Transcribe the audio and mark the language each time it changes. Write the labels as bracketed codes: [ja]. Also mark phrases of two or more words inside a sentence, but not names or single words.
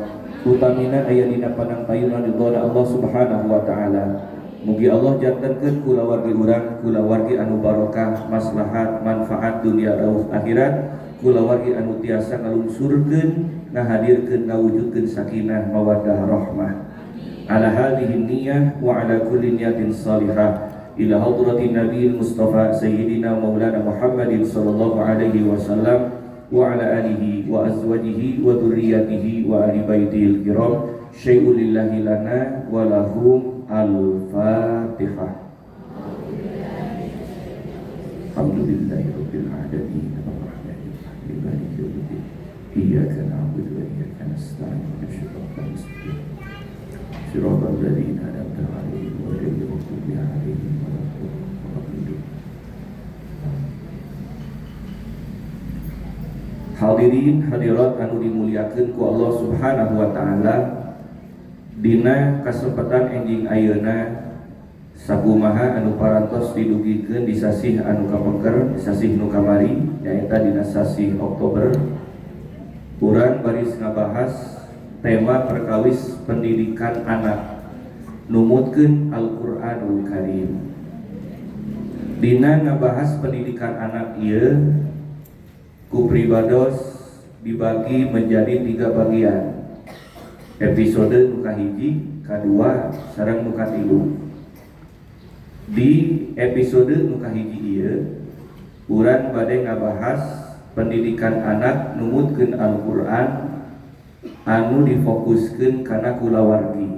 [su] Utamina aya dina panangtayunan ridho Allah [ar] سبحانه وتعالى. [su] Mugi Allah jantenkeun kula wargi urang, kula wargi anu barokah, maslahat, manfaat dunia rauf akhirat, kula wargi anu tiasa ngalungsurkeun, ngahadirkeun, ngawujudkeun [ar] سكينة مودة رحمة. على هذه النية وعلى كل نية صالحة. إلى حضرة النبي مصطفى سيدنا مولانا محمد صلى الله عليه وسلم وعلى آله وأزواجه وذرياته وأهل بيته الكرام شيء لله لنا ولهم الفاتحة. الحمد لله رب العالمين الرحمن الرحيم مالك يوم الدين إياك نعبد وإياك نستعين اهدنا المستقيم صراط الذين أنعمت عليهم غير المغضوب عليهم. حاضرين حاضرات [su] anu dimuliakeun ku Allah [ar] سبحانه وتعالى, [su] dina kasempatan enjing ayeuna sakumaha anu parantos didugikeun di sasih anu kapengker, di sasih nu kamari nyaeta dina sasih Oktober, urang baris ngabahas tema perkawis pendidikan anak numutkeun Al-Qur'anul Karim. Dina ngabahas pendidikan anak ieu ku pribados dibagi [id] menjadi 3 bagian. [su] Episode nu kahiji, kadua, sareng nu katilu. Di episode nu kahiji ieu urang bade ngabahas pendidikan anak numutkeun Al-Qur'an anu difokuskeun kana kulawargi.